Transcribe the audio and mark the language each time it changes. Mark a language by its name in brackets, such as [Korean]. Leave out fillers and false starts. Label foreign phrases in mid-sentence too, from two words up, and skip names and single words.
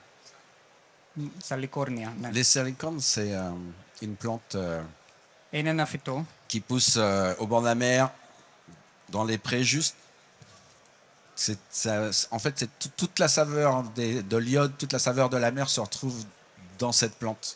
[Greek] Σαλικόρνια, ναι. [French] Les salicornes, c'est une plante [Greek] Είναι ένα φυτό [French] qui pousse au bord de la mer, dans les prés juste. En fait, c'est toute la saveur de l'iode, toute la saveur de la mer se retrouve dans cette plante.